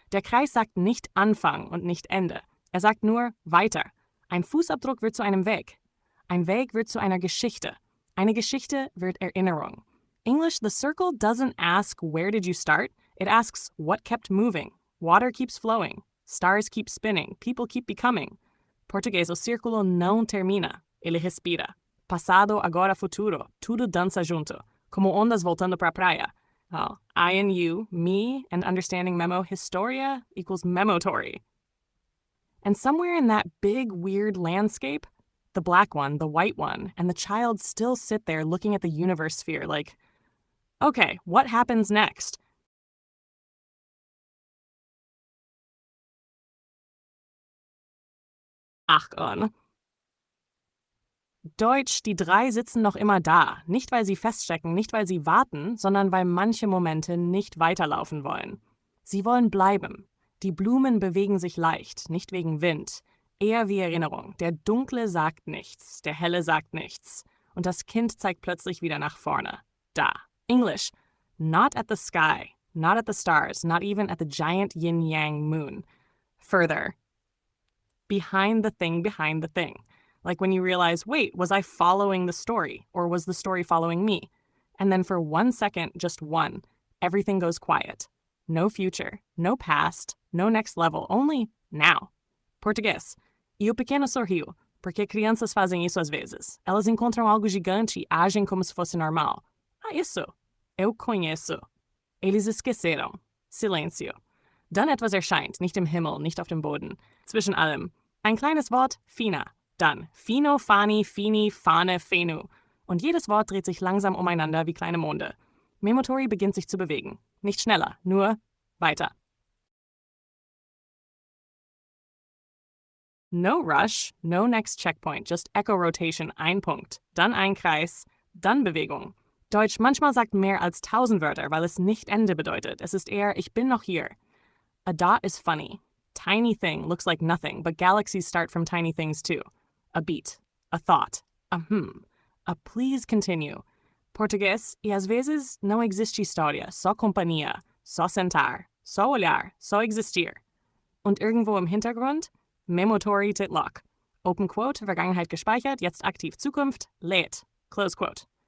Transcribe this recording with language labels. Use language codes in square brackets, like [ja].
[de] Der Kreis sagt nicht Anfang und nicht Ende. Er sagt nur weiter. Ein Fußabdruck wird zu einem Weg. Ein Weg wird zu einer Geschichte. Eine Geschichte wird Erinnerung. [en] English, the circle doesn't ask where did you start, it asks what kept moving. Water keeps flowing. Stars keep spinning. People keep becoming. [pt] Português, o círculo não termina. Ele respira. Passado, agora, futuro. Tudo dança junto. Como ondas voltando pra praia. [en] Well, I and you, me, and understanding memo, historia equals memotory. And somewhere in that big, weird landscape, the black one, the white one, and the child still sit there looking at the universe sphere like, okay, what happens next? [de] Achtung. Deutsch, die drei sitzen noch immer da. Nicht, weil sie feststecken, nicht, weil sie warten, sondern weil manche Momente nicht weiterlaufen wollen. Sie wollen bleiben. Die Blumen bewegen sich leicht, nicht wegen Wind. Eher wie Erinnerung. Der Dunkle sagt nichts, der Helle sagt nichts. Und das Kind zeigt plötzlich wieder nach vorne. Da. English. [en] Not at the sky, not at the stars, not even at the giant yin-yang moon. Further. Behind the thing behind the thing. Like when you realize, wait, was I following the story? Or was the story following me? And then for 1 second, just one, everything goes quiet. No future, no past, no next level, only now. [pt] Português. E o pequeno sorriu, porque crianças fazem isso às vezes. Elas encontram algo gigante e agem como se fosse normal. Ah, isso. Eu conheço. Eles esqueceram. Silêncio. [de] Dann etwas erscheint, nicht im Himmel, nicht auf dem Boden. Zwischen allem. Ein kleines Wort, fina. Dann fino, fani, fini, fane, fenu. Und jedes Wort dreht sich langsam umeinander wie kleine Monde. Memotory beginnt sich zu bewegen. Nicht schneller, nur weiter. [en] No rush, no next checkpoint, just echo rotation, [de] ein Punkt, dann ein Kreis, dann Bewegung. Deutsch manchmal sagt mehr als 1000 Wörter, weil es nicht Ende bedeutet. Es ist eher, ich bin noch hier. [en] A dot is funny. Tiny thing looks like nothing, but galaxies start from tiny things too. A beat, a thought, a a please continue. [pt] Português, e às vezes não existe história, só companhia, só sentar, só olhar, só existir. [de] Und irgendwo im Hintergrund, Memotory Titlock. Open Quote, Vergangenheit gespeichert, jetzt aktiv Zukunft, lädt. Close Quote.